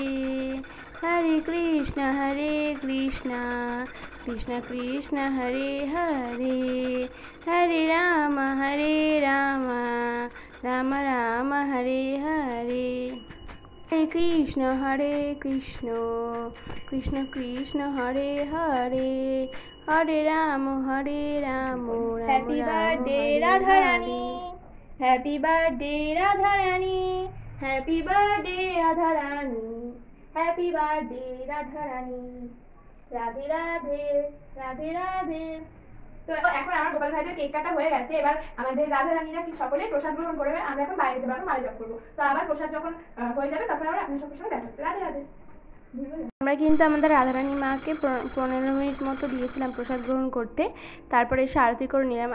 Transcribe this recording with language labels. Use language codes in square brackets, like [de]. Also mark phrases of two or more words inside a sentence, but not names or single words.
[hi] हरे कृष्ण कृष्ण कृष्ण हरे हरे, हरे राम राम राम हरे हरे। हरे कृष्ण कृष्ण कृष्ण हरे हरे, हरे राम [en] Happy birthday Radha Rani, happy birthday Radha Rani, happy birthday Radha Rani, happy birthday Radha Rani. [hi] राधे राधे राधे राधे। [bn] তো এখন আমার গোপাল ভাইদের কেক কাটা হয়ে গেছে। এবার আমাদের রাধা রানীরা কি সকলে প্রসাদ গ্রহণ করবে। আমরা এখন বাইরে যাবো, এখন মালা জপ করবো। তো আবার প্রসাদ যখন হয়ে যাবে তখন আমরা আপনার সবার সঙ্গে দেখা হচ্ছে। রাধে রাধে। আমরা কিন্তু আমাদের রাধারানী মাকে 15 মিনিট মতো দিয়েছিলাম প্রসাদ গ্রহণ করতে, তারপরে এসে আরতি করে নিলাম।